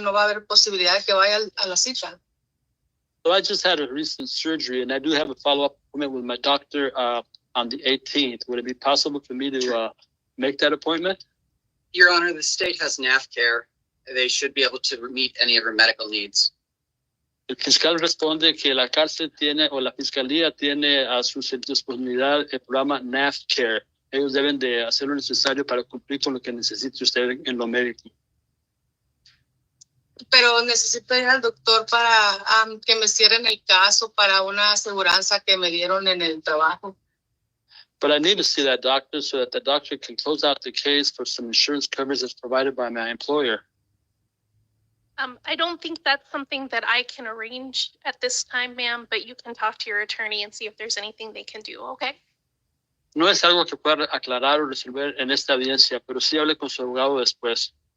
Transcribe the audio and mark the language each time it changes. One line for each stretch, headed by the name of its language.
Spanish: No va a haber posibilidad de que vaya a la cita.
English: So I just had a recent surgery, and I do have a follow-up appointment with my doctor on the 18th. Would it be possible for me to make that appointment? Your Honor, the state has NAF care. They should be able to meet any of her medical needs.
Spanish: El fiscal responde que la cárcel tiene, o la fiscalía tiene a su disponibilidad el programa NAF Care. Ellos deben de hacer lo necesario para cumplir con lo que necesite usted en lo médico. Pero necesito ir al doctor para que me cierren el caso para una aseguranza que me dieron en el trabajo.
English: But I need to see that doctor so that the doctor can close out the case for some insurance coverage that's provided by my employer. I don't think that's something that I can arrange at this time, ma'am, but you can talk to your attorney and see if there's anything they can do, okay?
Spanish: No es algo que pueda aclarar o resolver en esta audiencia, pero sí hable con su abogado después.